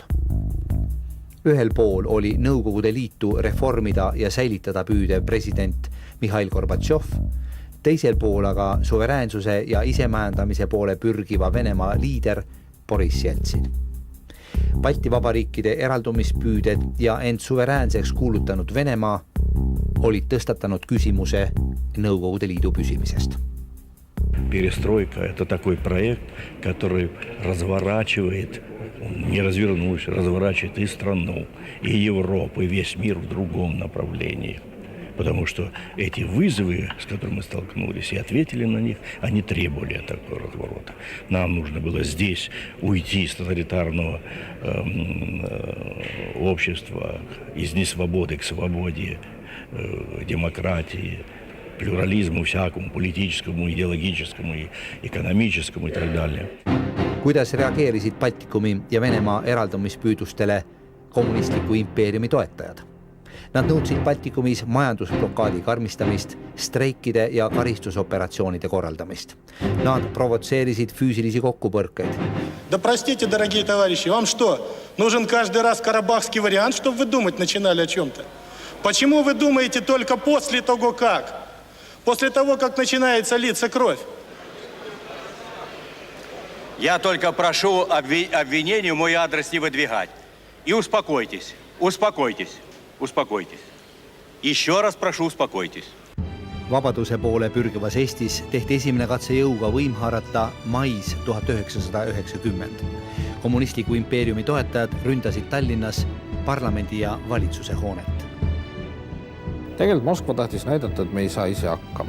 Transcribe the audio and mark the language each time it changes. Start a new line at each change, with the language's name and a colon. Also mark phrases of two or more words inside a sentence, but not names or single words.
Estonian: Ühel pool oli Nõukogude Liitu reformida ja säilitada püüdev president Mihhail Gorbatšov, teisel pool aga suveräänsuse ja isemajandamise poole pürgiva Venemaa liider Boris Jeltsin. Balti vabariikide eraldumispüüded ja end suveräänseks kuulutanud Venemaa olid tõstatanud küsimuse Nõukogude Liidu püsimisest.
Russian: Перестройка – это такой проект, который разворачивает, не развернусь, разворачивает и страну, и Европу, и весь мир в другом направлении. Потому что эти вызовы, с которыми мы столкнулись, и ответили на них, они требовали такого разворота. Нам нужно было здесь уйти из тоталитарного общества, из несвободы к свободе, демократии, плюрализму всякому, политическому, идеологическому, экономическому и так далее.
Estonian: Kuidas reageerisid Baltikumi ja Venemaa eraldumispüüdustele kommunistliku impeeriumi toetajad? Nad nõudsid Baltikumis majandusblokaadi karmistamist, streikide ja karistusoperatsioonide korraldamist. Nad provotseerisid füüsilisi kokkupõrkeid.
Russian: Да простите, дорогие товарищи, вам что, нужен каждый раз карабахский вариант, чтобы вы думать начинали о чем-то? Почему вы думаете только после того, как? После того, как начинается литься кровь? Я только прошу обвинению мой адрес не выдвигать. И успокойтесь, успокойтесь, успокойтесь. Еще раз прошу, успокойтесь.
Estonian: Vabaduse poole pürgivas Eestis tehti esimene katse jõuga võim haarata mais 1990. Kommunistliku impeeriumi toetajad ründasid Tallinnas parlamendi ja valitsuse hoonet. Tegelikult Moskva tahtis näidata, et me ei saa ise hakkama.